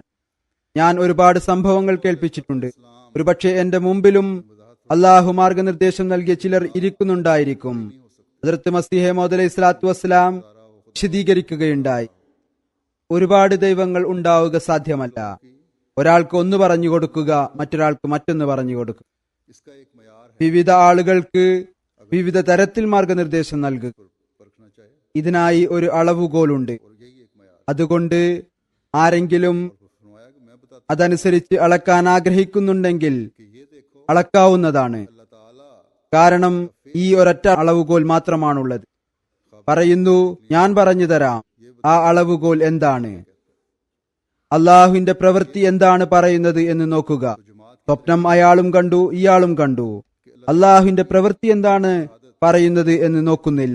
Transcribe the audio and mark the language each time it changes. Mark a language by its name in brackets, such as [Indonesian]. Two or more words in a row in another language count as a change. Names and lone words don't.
[Malayalam] ഞാൻ ഒരുപാട് സംഭവങ്ങൾ കേൾപ്പിച്ചിട്ടുണ്ട്. ഒരുപക്ഷെ എന്റെ മുമ്പിലും അള്ളാഹു മാർഗനിർദ്ദേശം നൽകിയ ചിലർ ഇരിക്കുന്നുണ്ടായിരിക്കും. ഹദ്റത്ത് മസീഹ് മൗഊദ് [Arabic] عليه الصلاة والسلام [Malayalam] വിശദീകരിക്കുകയുണ്ടായി. ഒരുപാട് ദൈവങ്ങൾ ഉണ്ടാവുക സാധ്യമല്ല. ഒരാൾക്ക് ഒന്ന് പറഞ്ഞു കൊടുക്കുക, മറ്റൊരാൾക്ക് മറ്റൊന്ന് പറഞ്ഞു കൊടുക്കുക. [Urdu] اس کا ایک معیار ہے, [Malayalam] വിവിധ ആളുകൾക്ക് വിവിധ തരത്തിൽ മാർഗനിർദ്ദേശം നൽകുക. [Urdu] پرکھنا چاہیے [Malayalam] ഇതിനായി ഒരു അളവുകോലുണ്ട്. [Urdu] اور یہی ایک معیار [Malayalam] അതുകൊണ്ട് ആരെങ്കിലും [Urdu] فرمایا کہ میں بتاتا [Malayalam] അതനുസരിച്ച് അളക്കാൻ ആഗ്രഹിക്കുന്നുണ്ടെങ്കിൽ [Urdu] کہ یہ دیکھو [Malayalam] അളക്കാവുന്നതാണ്. [Urdu] اللہ تعالیٰ [Malayalam] കാരണം ഈ ഒരൊറ്റ അളവുകോൽ മാത്രമാണുള്ളത്. പറയുന്നു, ഞാൻ പറഞ്ഞു തരാം ആ അളവുകോൽ എന്താണ്, അള്ളാഹുവിന്റെ പ്രവൃത്തി എന്താണ് പറയുന്നത് എന്ന് നോക്കുക. സ്വപ്നം അയാളും കണ്ടു, ഇയാളും കണ്ടു. അള്ളാഹുവിന്റെ പ്രവൃത്തി എന്താണ് പറയുന്നത് എന്ന് നോക്കുന്നില്ല.